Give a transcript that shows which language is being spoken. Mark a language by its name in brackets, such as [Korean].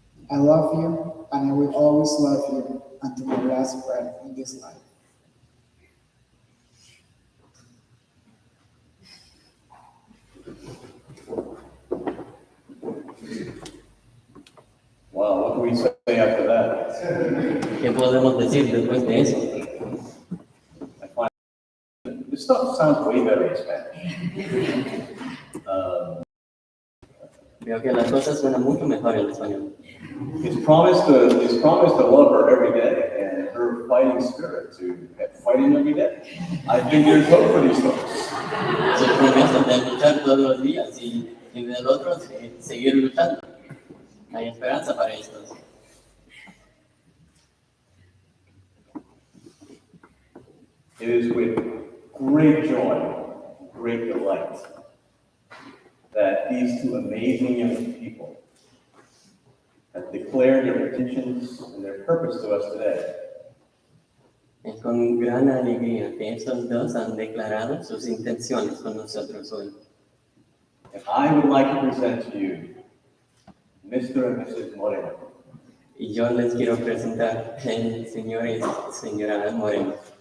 [English] I love you, and I will always love you until my last breath in this life. Wow, what can we say after that? [Spanish] ¿Qué podemos decir después de eso? [English] This stuff sounds way better in Spanish. [Spanish] Veo que las cosas suenan mucho mejor en español. [English] His promise to love her every day and her fighting spirit to fight him every day. I think there's hope for these folks. [Spanish] Su promesa de luchar todos los días y del otro seguir luchando. Hay esperanza para estos. [English] It is with great joy, great delight that these two amazing young people have declared their intentions and their purpose to us today. [Spanish] Es con gran alegría que estos dos han declarado sus intenciones con nosotros hoy. [English] And I would like to present to you Mr. and Mrs. Moreno. [Spanish] Y yo les quiero presentar el señor y señora Moreno.